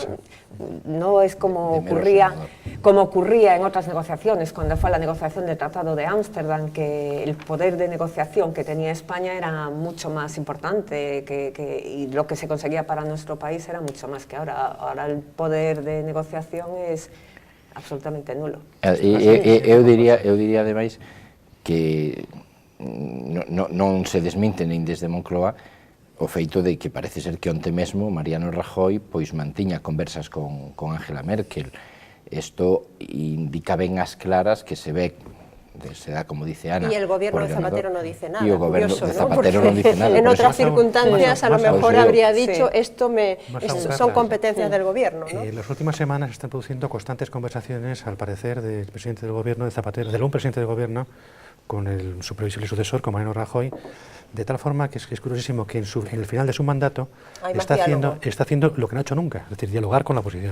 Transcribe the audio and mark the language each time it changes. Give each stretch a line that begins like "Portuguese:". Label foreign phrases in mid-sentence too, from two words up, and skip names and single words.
Spanish: No es como ocurría en otras negociaciones, cuando fue la negociación del Tratado de Ámsterdam, que el poder de negociación que tenía España era mucho más importante y lo que se conseguía para nuestro país era mucho más que ahora. Ahora el poder de negociación es absolutamente nulo.
Galician: Eu diría ademais que non se desminte nin desde Moncloa o feito de que parece ser que onte mesmo Mariano Rajoy pois mantiña conversas con Angela Merkel. Isto indica ben as claras que se ve,
Spanish: se da como dice Ana. Y el gobierno de Zapatero no dice nada. Y el gobierno curioso, de ¿no? Zapatero non dice nada. En otras circunstancias a lo mejor habría dicho esto son competencias del gobierno, ¿no? En las últimas semanas están produciendo constantes conversaciones, al parecer, del presidente del gobierno de Zapatero, de un presidente del gobierno con su previsible sucesor, con Mariano Rajoy, de tal forma que es curiosísimo que en el final de su mandato está haciendo lo que no ha hecho nunca, es decir, dialogar con la oposición.